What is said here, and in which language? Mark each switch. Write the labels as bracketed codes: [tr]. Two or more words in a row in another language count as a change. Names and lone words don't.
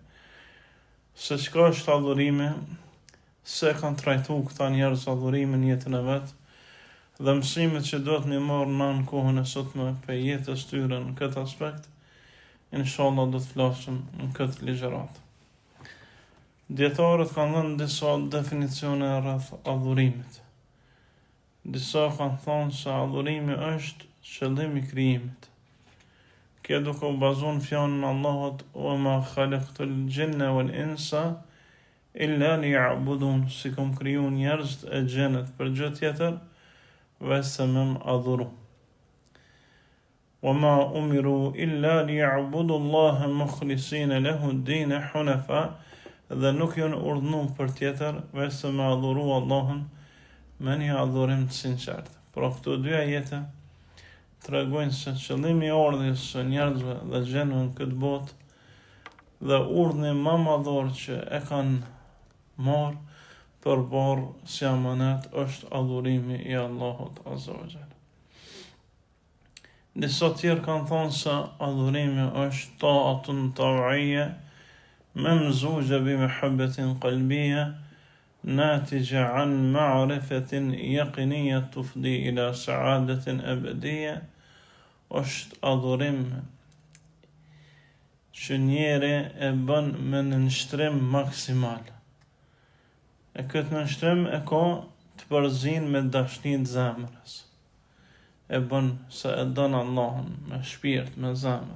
[sq] Se çka është adhurimi, se kanë trajtu këta njerëz adhurimin në jetën e vet, dhe mësimet që do të më marrë në kohën e sotme për jetës tyre në këtë aspekt, inshallah do të flasim në këtë ligjërat. Dietarët kanë dhënë disa definicione rreth adhurimit. Disa kanë thonë se adhurimi është qëllimi i krijimit. Kjo duke u bazuar në fjalën e Allahut: [ar] "وما خلقت الجن والإنس إلا ليعبدون", [sq] si kom kriju njerëzit e xhenet për gjë tjetër, vetëm me adhuru. [ar] "وما أمروا إلا ليعبدوا الله مخلصين له الدين حنفاء", [sq] dhe nuk janë urdhëruar për tjetër vetëm me adhuru Allahun me një adhurim të sinqert. Pra këto dy ajete tregojnë se qëllimi i ardhjes së njerëzve dhe gjenëve në këtë botë dhe urdhni më madhor që e kanë marrë për barë si amanet është adhurimi i Allahut [ar] عز وجل. [sq] Disa tjerë kanë thonë se adhurimi është [ar] طاعة طوعية ممزوجة بمحبة قلبية ناتجة عن معرفة يقينية تفضي إلى سعادة أبدية. [sq] është adhurim që njeri e bën me nënshtrim maksimal. E këtë nënshtrim e ka të përzin me dashnin të zemrës. E bën se e dën Allahun me shpirt, me zemrë.